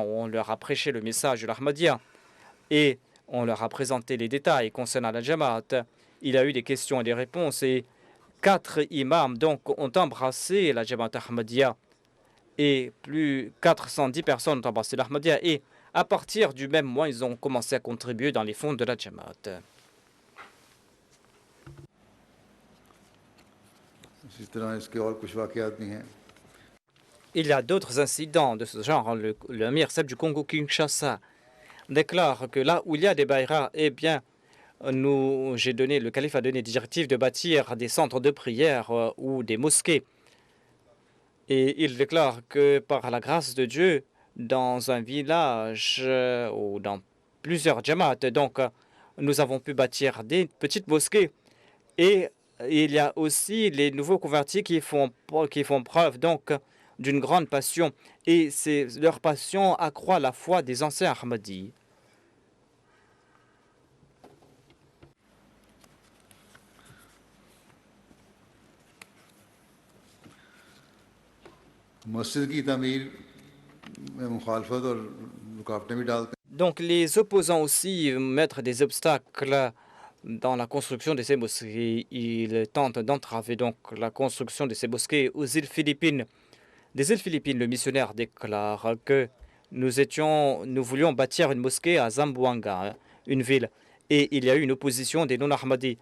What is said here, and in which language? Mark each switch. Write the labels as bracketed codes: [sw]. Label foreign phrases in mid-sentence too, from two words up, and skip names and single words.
[fr] On leur a prêché le message de l'Ahmadiyya et on leur a présenté les détails concernant la Jamaat. Il y a eu des questions et des réponses et 4 imams donc ont embrassé la Jamaat Ahmadiyya et plus 410 personnes ont embrassé l'Ahmadiyya. Et À partir du même mois, ils ont commencé à contribuer dans les fonds de la Jamaat. [hi] इसी तरह इसके और कुछ वाक़यात भी हैं। [fr] Il y a d'autres incidents de ce genre. Le Amir Seb du Congo-Kinshasa déclare que là où il y a des bayras, eh bien, le calife a donné des directives de bâtir des centres de prière ou des mosquées. Et il déclare que par la grâce de Dieu, dans un village ou dans plusieurs Jamaat, donc nous avons pu bâtir des petites mosquées. Et il y a aussi les nouveaux convertis qui font preuve donc d'une grande passion. Et leur passion accroît la foi des anciens Ahmadis. [hi] मस्जिद की तामीर में मुखालफत और रुकावटें भी डालते हैं। [fr] Donc les opposants aussi mettent des obstacles dans la construction de ces mosquées. Ils tentent d'entraver donc la construction de ces mosquées aux îles Philippines. Des îles Philippines, le missionnaire déclare que nous voulions bâtir une mosquée à Zamboanga, une ville, et il y a eu une opposition des non-Ahmadis.